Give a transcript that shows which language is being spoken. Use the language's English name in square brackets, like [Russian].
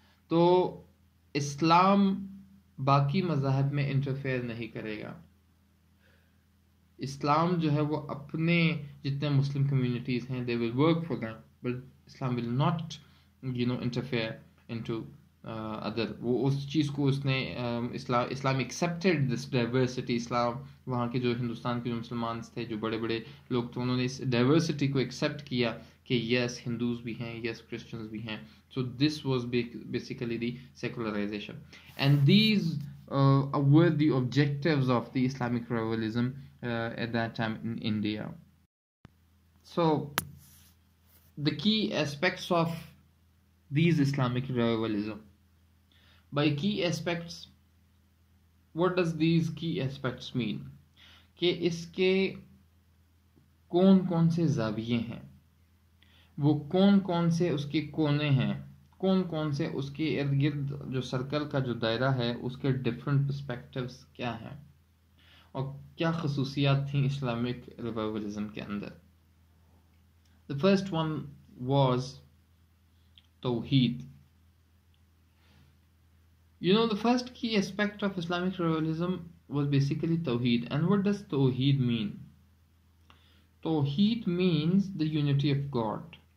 [Urdu] تو اسلام باقی مذاہب میں انٹرفیئر نہیں کرے گا. اسلام جو ہے وہ اپنے جتنے مسلم کمیونٹیز ہیں [English] they will work for them, but Islam will not interfere into other. [Urdu] وہ اس چیز کو اس نے اسلام [English] accepted this diversity. [Urdu] اسلام وہاں کے جو ہندوستان کے جو مسلمان تھے، جو بڑے بڑے لوگ تھے، انہوں نے اس ڈائیورسٹی کو ایکسیپٹ کیا کہ یس ہندوز بھی ہیں، یس کرسچنز بھی ہیں. [English] So this was basically the secularization, and these were the objectives of the Islamic revival at that time in India. So the key aspects of these Islamic revivalism. By key aspects, what does these key aspects mean? [Urdu] کہ اس کے کون کون سے زاویے ہیں، وہ کون کون سے اس کے کونے ہیں، کون کون سے اس کے ارد گرد جو سرکل کا جو دائرہ ہے اس کے ڈفرینٹ پرسپیکٹیوز کیا ہیں، اور کیا خصوصیات تھیں اسلامک ریوائولزم کے اندر. [English] The first one was Tawheed. The first key aspect of Islamic revival was basically Tawheed. And what does Tawheed mean? Tawheed means the unity of God.